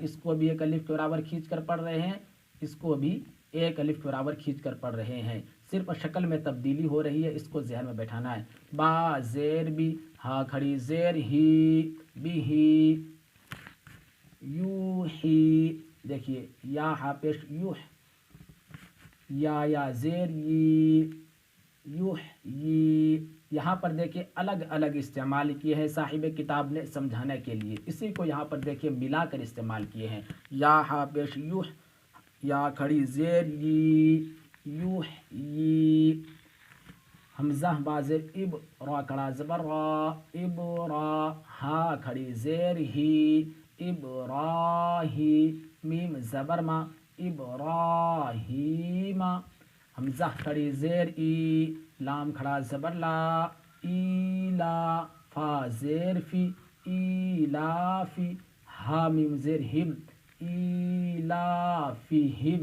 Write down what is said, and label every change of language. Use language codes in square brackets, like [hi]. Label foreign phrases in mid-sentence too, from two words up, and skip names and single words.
[ur] اس کو بھی ایک الف کے برابر کھینچ کر پڑھ رہے ہیں، اس کو بھی ایک الف کے برابر کھینچ کر پڑھ رہے ہیں، صرف شکل میں تبدیلی ہو رہی ہے، اس کو ذہن میں بیٹھانا ہے۔ با زیر بی، ہا کھڑی زیر ہی، بی ہی، یو ہی۔ دیکھیے یا ہا پیش یو، یا زیر ی، یو ی۔ یہاں پر دیکھیے الگ الگ استعمال کیے ہیں صاحب کتاب نے سمجھانے کے لیے، اسی کو یہاں پر دیکھیے ملا کر استعمال کیے ہیں۔ یا ہا پیش یو، یا کھڑی زیر ی، یو ی۔ حمزہ بازر اب، را کھڑا زبر را، اب را، ہا کھڑی زیر ہی، اب را ہی، میم زبر ما، اب را ہی ما۔ حمزہ کھڑی زیر ای، لام کھڑا زبر لا، ای لا، فا زیر فی، ای لا فی، ہا میم زیر ہم، ای لا فی ہم۔